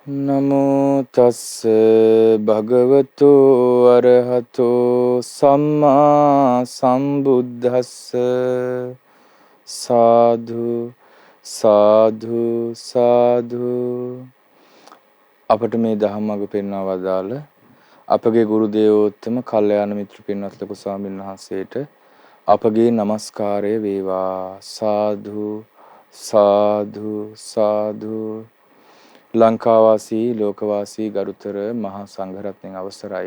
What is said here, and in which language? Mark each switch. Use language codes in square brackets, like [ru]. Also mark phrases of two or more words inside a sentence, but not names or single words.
[pi] නමෝ තස්ස භගවතු අරහතෝ සම්මා සම්බුද්දස්ස සාදු සාදු සාදු. [si] අපට මේ ධම්මග පෙන්වා වදාළ අපගේ ගුරු දේවෝත්තම කල්යාණ මිත්‍ර පින්වත් ලොකු ස්වාමීන් වහන්සේට අපගේ নমස්කාරය වේවා. සාදු සාදු සාදු. ලංකාවාසී ලෝකවාසී ගරුතර මහා සංඝරත්නයන් අවසරයි.